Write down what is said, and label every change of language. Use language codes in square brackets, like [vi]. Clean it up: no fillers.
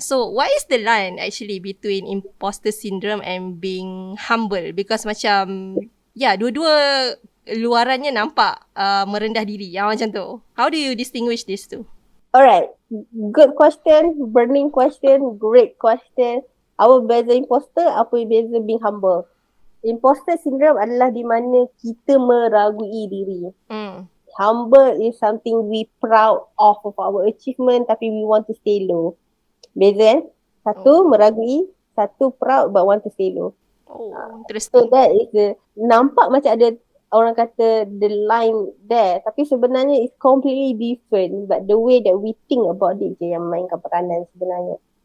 [en] So what is the line actually between imposter syndrome and being humble? Because [ms] macam dua-dua luarannya nampak merendah diri macam tu. [en] How do you distinguish these two? Alright, good question, burning question, great question. [ms] Apa beza imposter, apa beza [en] being humble? [ms] Imposter syndrome adalah di mana kita meragui diri. [en] Humble is something we proud of our achievement [ms] tapi [en] we want to stay low. [ms] Beza kan? Satu meragui, satu [en] proud but want to stay low. Interesting. So that is [ms] nampak macam ada orang kata [en] the line there, [ms] tapi sebenarnya [en] it's completely different, but the way that we think about it [ms] je yang mainkan peranan sebenarnya.